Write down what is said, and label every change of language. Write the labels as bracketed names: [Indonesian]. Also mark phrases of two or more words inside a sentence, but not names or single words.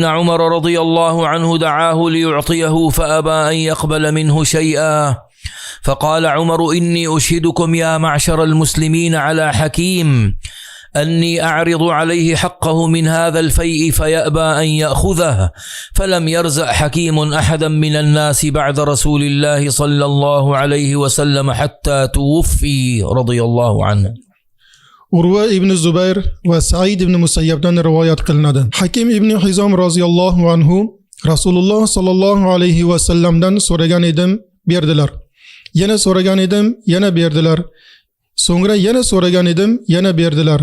[Arabic] عمر رضي الله عنه دعاه ليعطيه فأبى أن يقبل منه شيئا، فقال عمر: إني أشهدكم يا معشر المسلمين على حكيم أني أعرض عليه حقه من هذا الفيء فيأبى أن يأخذه، فلم يرزق حكيم أحدا من الناس بعد رسول الله صلى الله عليه وسلم حتى توفي رضي الله عنه. [Uzbek] Urva ibn Zubayr va Said ibn Musayyabdan rivoyat qilinadi. Hakim ibn Hizom [Arabic] رضي الله عنه [Uzbek] Rasululloh [Arabic] صلى الله عليه وسلم دان [Uzbek] so'ragan edim, berdilar. Yana so'ragan edim, yana berdilar. So'ngra yana so'ragan edim, yana berdilar.